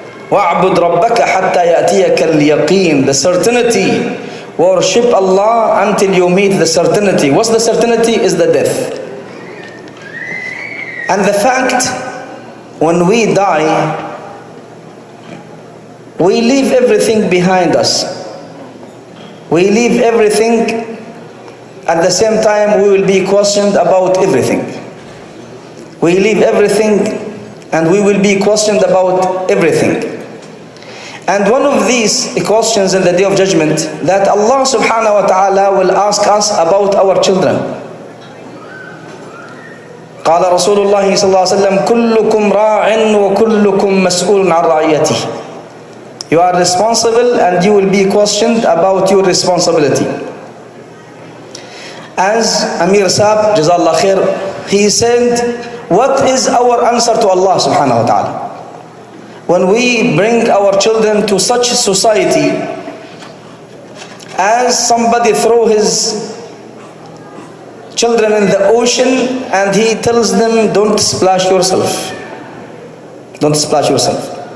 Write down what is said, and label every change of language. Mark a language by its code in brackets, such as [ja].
[ar] وَاعْبُدْ رَبَّكَ حَتَّى يَأْتِيَكَ الْيَقِينَ. [en] The certainty. Worship Allah until you meet the certainty. What's the certainty? Is the death. And the fact, when we die, we leave everything behind us. We leave everything. At the same time, we will be questioned about everything. We leave everything and we will be questioned about everything. And one of these questions in the Day of Judgment, that Allah subhanahu wa ta'ala will ask us about our children. [ar] قال رسول الله صلى الله عليه وسلم كلكم راع وكلكم مسؤول عن رعيته. [en] You are responsible and you will be questioned about your responsibility. As Amir Saab, Jazallah Khair, he said, what is our answer to Allah subhanahu wa ta'ala? When we bring our children to such society, as somebody throw his children in the ocean and he tells them, don't splash yourself. Don't splash yourself.